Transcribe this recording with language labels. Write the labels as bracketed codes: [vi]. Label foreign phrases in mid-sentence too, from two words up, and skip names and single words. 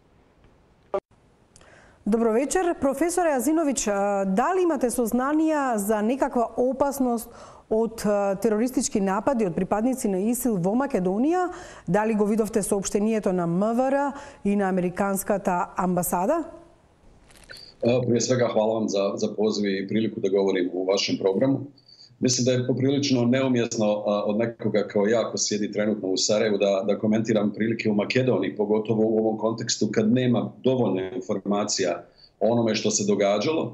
[mk] Добро вечер, професоре Азиновиќ, дали имате сознанија за некаква опасност од терористички напади од припадници на ИСИЛ во Македонија? Дали го видовте соопштението на МВР и на Американската амбасада? [bs] Prije svega hvala vam za poziv i priliku da govorim u vašem programu. Mislim da je poprilično neumjesno od nekoga kao ja ko sjedi trenutno u Sarajevu da komentiram prilike u Makedoniji, pogotovo u ovom kontekstu kad nema dovoljno informacija o onome što se događalo.